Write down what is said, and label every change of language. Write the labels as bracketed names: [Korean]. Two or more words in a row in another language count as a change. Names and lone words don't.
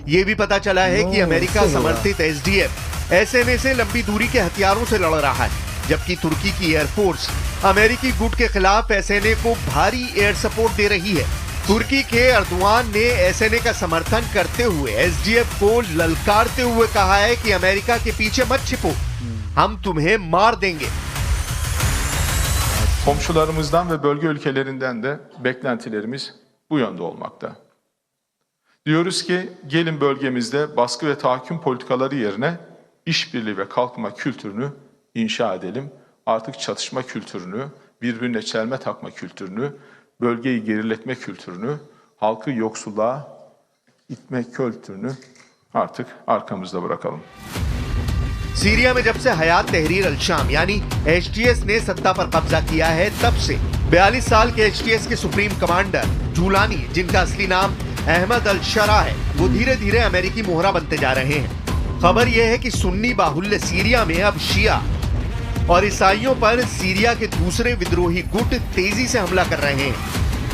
[Hindi] ये भी पता चला है कि अमेरिका समर्थित SDF एसएनए से लंबी दूरी के हथियारों से लड़ रहा है, जबकि तुर्की की एयरफोर्स अमेरिकी गुट के खिलाफ एसएनए को भारी [English] air support [Hindi] दे रही है। तुर्की के अर्दवान ने एसएनए का समर्थन करते हुए एसडीएफ को ललकारते हुए कहा है कि अमेरिका के पीछे मत छिपो, हम तुम्हें मार देंगे। [Turkish] Komşularımızdan ve bölge ülkelerinden de beklentilerimiz bu yönde olmakta. Diyoruz ki gelin bölgemizde baskı ve tahakküm politikaları yerine işbirliği ve kalkınma kültürünü inşa edelim. Artık çatışma kültürünü, birbirine çelme takma kültürünü, bölgeyi geriletme kültürünü, halkı yoksulluğa itme kültürünü artık arkamızda bırakalım. [Hindi] सीरिया में जब से हयात तहरीर अल शाम यानी एचटीएस ने सत्ता पर कब्जा किया है, तब से 42 साल के एचटीएस के [English] supreme commander [Hindi] जूलानी, जिनका असली नाम अहमद अल शरा है, वो धीरे धीरे अमेरिकी मोहरा बनते जा रहे हैं। खबर यह है कि सुन्नी बाहुल्य सीरिया में अब शिया और ईसाइयों पर सीरिया के दूसरे विद्रोही गुट तेजी से हमला कर रहे हैं।